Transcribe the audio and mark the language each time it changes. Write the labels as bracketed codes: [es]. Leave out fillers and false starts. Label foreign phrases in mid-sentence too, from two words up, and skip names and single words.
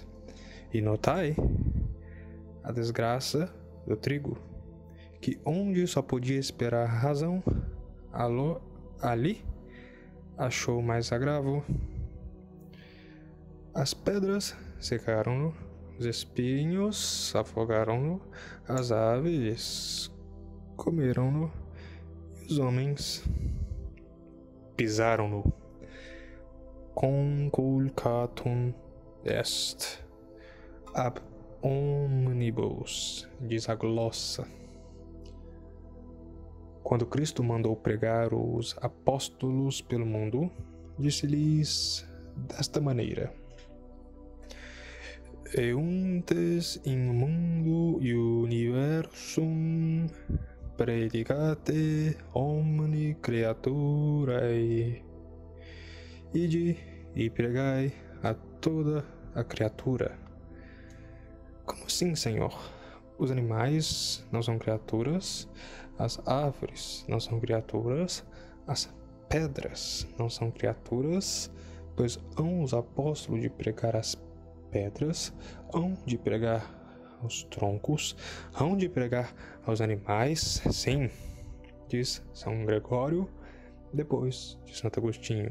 [pt] E notai a desgraça do trigo, que onde só podia esperar razão, ali achou mais agravo. As pedras secaram-no, os espinhos afogaram-no, as aves comeram-no, e os homens pisaram-no. [la] Conculcatum est ab omnibus, [pt] diz a glossa. Quando Cristo mandou pregar os apóstolos pelo mundo, disse-lhes desta maneira: [la] Euntes in mundo universum predicate omni creaturae. [pt] Ide e pregai a toda a criatura. Como assim, Senhor? Os animais não são criaturas, as árvores não são criaturas, as pedras não são criaturas, pois hão os apóstolos de pregar as pedras, hão de pregar aos troncos, hão de pregar aos animais, sim, diz São Gregório, depois de Santo Agostinho.